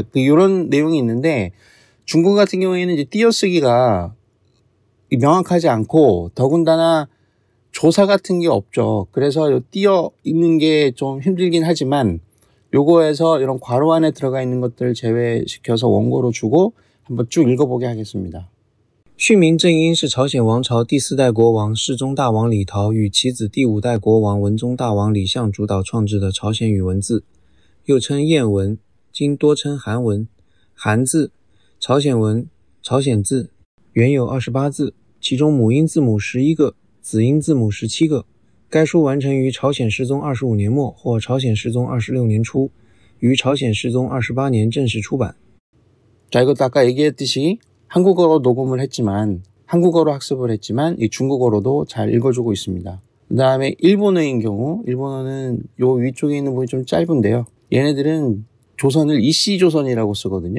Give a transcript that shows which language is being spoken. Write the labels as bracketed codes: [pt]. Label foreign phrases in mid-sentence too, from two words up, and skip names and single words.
[ko] 이런 내용이 있는데 중국 같은 경우에는 이제 띄어쓰기가 명확하지 않고 더군다나 조사 같은 게 없죠. 그래서 띄어 읽는 게 좀 힘들긴 하지만 요거에서 이런 괄호 안에 들어가 있는 것들을 제외시켜서 원고로 주고 한번 쭉 읽어보게 하겠습니다. [zh] 训民正音是朝鲜王朝第4代国王世宗大王李祹与其子第5代国王文宗大王李相主导创制的朝鲜语文字，又称谚文，今多称韩文。韩字、朝鲜文、朝鲜字，原有28字，其中母音字母11个，子音字母17个。该书完成于朝鲜世宗25年末或朝鲜世宗26年初，于朝鲜世宗28年正式出版。 [ko] 자, 이것도 아까 얘기했듯이 한국어로 녹음을 했지만 한국어로 학습을 했지만 이 중국어로도 잘 읽어주고 있습니다. 그 다음에 일본어인 경우 일본어는 요 위쪽에 있는 부분이 좀 짧은데요. 얘네들은 조선을 이씨조선이라고 쓰거든요.